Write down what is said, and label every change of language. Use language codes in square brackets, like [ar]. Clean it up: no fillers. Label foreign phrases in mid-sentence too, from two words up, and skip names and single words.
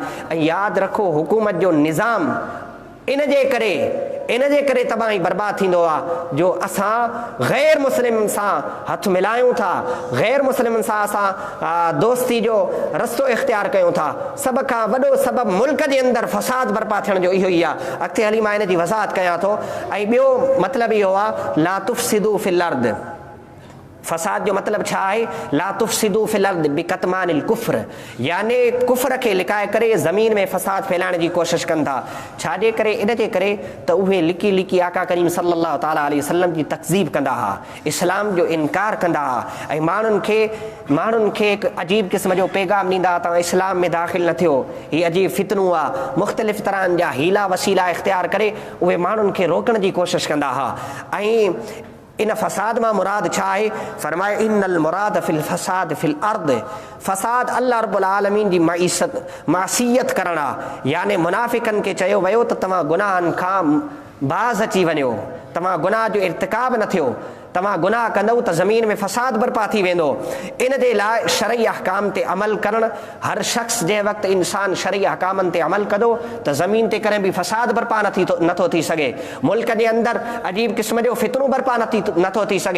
[sd] ऐं यादि रखो हुकूमत जो निज़ाम इन जे करे तबाही बर्बाद थींदो आहे जो असां गैर मुस्लिमनि सां हथ मिलायूं था, गैर मुस्लिमनि सां असां दोस्ती जो रस्तो इख़्तियार कयूं था। सभ खां वॾो सबबु मुल्क जे अंदरि फ़साद बर्पा थियण जो इहो ई आहे। अॻिते हली मां इन जी वज़ाहत कयां थो। ऐं ॿियो मतिलबु इहो आहे [ar] لا تفسدوا في الأرض. [sd] फ़साद जो मतिलबु छा आहे? [ar] لا تفسدوا في الأرض بكتمان الكفر, [sd] यानी कुफ़्र खे लिकाए करे ज़मीन में फ़साद फैलाइण जी कोशिशि कनि था। छाजे करे? इन जे करे त उहे लिकी लिकी आका करीम [ar] صلى الله تعالى عليه وسلم [sd] जी तकज़ीब कंदा हुआ, इस्लाम जो इनकार कंदा हुआ ऐं माण्हुनि खे हिकु अजीब क़िस्म जो पैगाम ॾींदा हुआ, तव्हां इस्लाम में दाख़िल न थियो, हीअ अजीब फितनूं आहे। मुख़्तलिफ़ तरहनि जा हीला वसीला इख़्तियार करे उहे माण्हुनि खे रोकण जी कोशिशि कंदा हुआ। ऐं इन फ़साद मां मुराद छा आहे? फरमाए [ar] إن المراد بالفساد في الأرض, [sd] फ़साद अल्लाह रब्बुल आलमीन जी मासियत करणु आहे। यानी मुनाफ़िकनि खे चयो वियो त तव्हां गुनाहनि खां बाज़ अची वञो, तव्हां गुनाह जो इर्तिकाब न थियो, तव्हां गुनाह कंदव त ज़मीन में फ़साद बर्पा थी वेंदो। इन जे लाइ शरई अहकाम ते अमल करणु, हर शख़्स जंहिं वक़्तु इंसान शरई अहकामनि ते अमल कंदो त ज़मीन ते कॾहिं बि फ़साद बर्पा नथो थी सघे, मुल्क जे अंदरि अजीब क़िस्म जो फितनो बर्पा नथो थी सघे।